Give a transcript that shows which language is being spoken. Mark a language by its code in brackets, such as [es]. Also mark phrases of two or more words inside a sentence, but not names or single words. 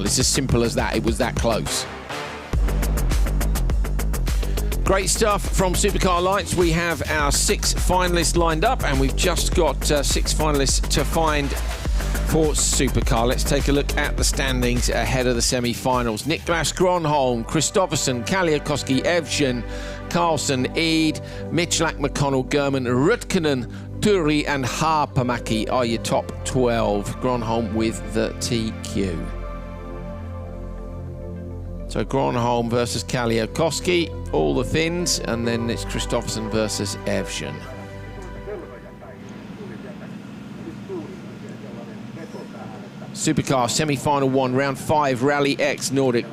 [en] It's as simple as that. It was that close. Great stuff from Supercar Lights. We have our 6 finalists lined up, and we've just got 6 finalists to find for Supercar. Let's take a look at the standings ahead of the semi-finals. Niklas Gronholm, Kristoffersen, Kaliakowski, Evjen, Carlson, Eid, Michalak, McConnell, Gurman, Rutkanen, Turi and Haapamäki are your top 12. Gronholm with the TQ. So Gronholm versus Kaliakowski, all the thins, and then it's Kristoffersen versus Evjen. Supercar semi-final 1, round 5, RallyX Nordic.